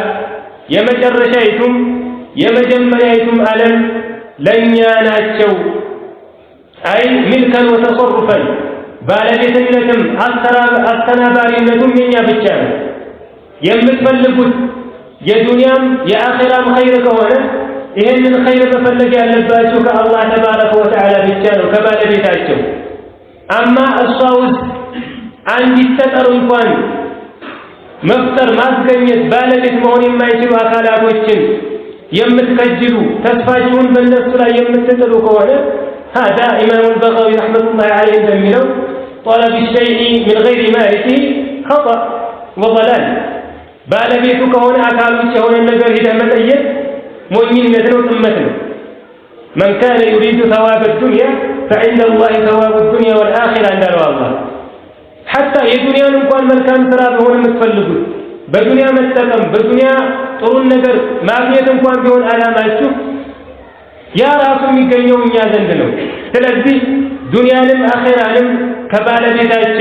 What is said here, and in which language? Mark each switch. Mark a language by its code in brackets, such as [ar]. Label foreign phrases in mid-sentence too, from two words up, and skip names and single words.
[am] የመጨረሻይቱም የመጀመሪያይቱም ዓለም ለእኛ ናቸው። አይ [ar] ملكاً وتصرفاً [am] ባለቤትነትም አስተናባሪነቱም የኛ ብቻ ነው። የምትፈልጉት የዱንያም የአኺራም ኸይር ከሆነ ይህንን ኸይር መፈለግ ያለባችሁ ከአላህ [ar] تبارك وتعالى [am] ብቻ ነው ከባለቤታቸው። አማ እሷ ውስጥ አንዲት ጠጠር እንኳን መፍጠር ማስገኘት ባለቤት መሆን የማይችሉ አካላቶችን የምትከጅሉ ተስፋችሁን በእነሱ ላይ የምትጥሉ ከሆነ [ar] هذا إمام البغوي رحمة الله عليه [am] እንደሚለው [ar] طلب الشيء من غير مالكه خطأ وضلال [am] ባለቤቱ ከሆነ አካል ውስጥ የሆነ ነገር ሄደህ መጠየቅ ሞኝነት ነው፣ ጥመት ነው። [ar] من كان يريد ثواب الدنيا فعند الله ثواب الدنيا والآخرة [am] እንዳለው አላህ حتى የዱንያን እንኳን መልካም ስራ ቢሆን የምትፈልጉት በዱንያ መጠቀም በዱንያ ጥሩ ነገር ማግኘት እንኳን ቢሆን አላማችሁ ያ ራሱ የሚገኘው እኛ ዘንድ ነው። ስለዚህ ዱንያንም አኺራንም ከባለቤታቸው